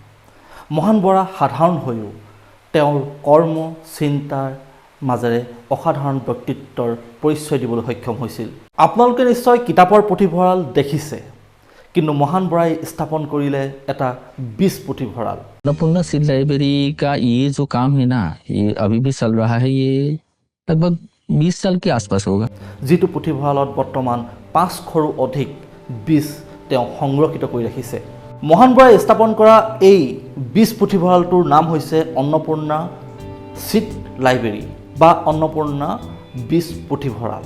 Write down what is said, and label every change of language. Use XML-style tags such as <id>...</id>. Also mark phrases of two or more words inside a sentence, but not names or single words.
<as>মহান বৰা সাধাৰণ হৈও তেওঁৰ কৰ্ম চিন্তাৰ মাজেৰে অসাধাৰণ ব্যক্তিত্বৰ পৰিচয় দিবলৈ সক্ষম হৈছিল। আপোনালোকে নিশ্চয় কিতাপৰ পুথিভঁৰাল দেখিছে, কিন্তু মহান বৰাই স্থাপন কৰিলে এটা বীজ পুথিভঁৰাল।</as> <hi>अन्नपूर्णा</hi> <en>seed library</en> <hi>का ये जो काम है ना, ये अभी भी चल रहा है। ये लगभग 20 साल के आसपास होगा।</hi> <as>যিটো পুথিভঁৰালত বৰ্তমান 500ৰো অধিক বীজ তেওঁ সংৰক্ষিত কৰি ৰাখিছে। মহান বৰাই স্থাপন কৰা এই বীজ পুথিভঁৰালটোৰ নাম হৈছে অন্নপূৰ্ণা</as> <en>seed library</en> <as>বা অন্নপূৰ্ণা বীজ পুথিভঁৰাল।</as>